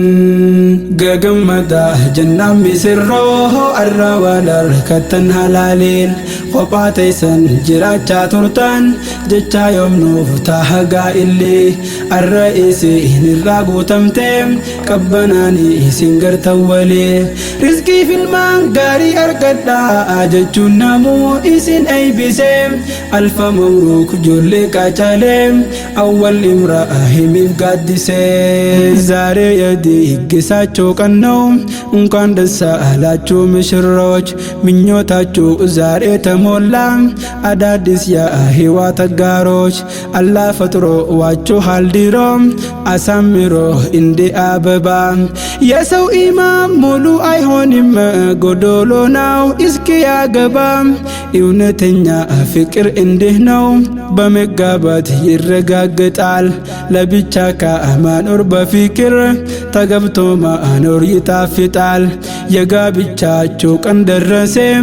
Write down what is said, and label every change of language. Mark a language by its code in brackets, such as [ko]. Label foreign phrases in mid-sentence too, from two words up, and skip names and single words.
[om] gagammada jannaan misirroo arra wadal kattan halaaleen kophaa teessan jiraachaa turtan jecha yoomnuuf taahagaa illee arra isin irraa guutamte qabbanaanii isin gartawwalee rizqii filmaan gaarii argadhaa jechuun namuu isin eeybise [ar] ألف مبروك [om] ijoollee qaacaalee awwal Ibraahimiif gaaddisee zaare [am] የድግሳቸው ቀን ነው እንኳን ደስ አላችሁ ሙሽሮች ምኞታችሁ ዛሬ ተሞላ አዳዲስ የህይወት አጋሮች አላህ ፈጥሮዋችኋል ድሮ አሳምሮ እንደ አበባ የሰው ኢማን ሙሉ አይሆንም ጎዶሎ ነው እስኪ ያገባ እውነተኛ ፍቅር እንዲህ ነው በመጋባት ይረጋገጣል ለብቻ ከማኖር በፍቅር ተገብቶ ማኖር ይጣፍጣል የጋብቻቸው ቀን ደረሰ